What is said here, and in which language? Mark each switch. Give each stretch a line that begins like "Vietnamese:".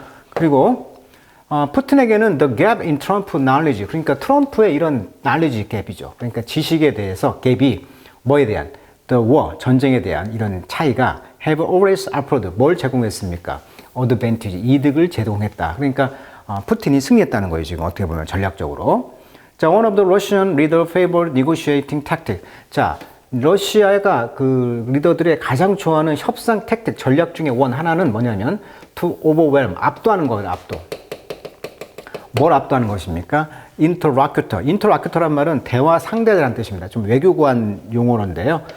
Korean: 그리고 푸틴에게는
English: the gap in Trump knowledge.
Korean: 그러니까 트럼프의 이런 knowledge gap이죠. 그러니까 지식에 대해서 갭이 뭐에 대한 the war, 전쟁에 대한 이런 차이가
English: have always offered.
Korean: 뭘 제공했습니까? advantage, 이득을 제공했다. 그러니까 푸틴이 승리했다는 거예요, 지금 어떻게 보면 전략적으로.
English: 자, one of the Russian leader favored negotiating tactic.
Korean: 자, 러시아가 그 리더들의 가장 좋아하는 협상 택틱 전략 중에 하나는 뭐냐면
English: to overwhelm,
Korean: 압도하는 거예요, 압도. 뭘 압도하는 것입니까?
English: interlocutor.
Korean: interlocutor란 말은 대화 상대자라는 뜻입니다. 좀 외교관 용어인데요.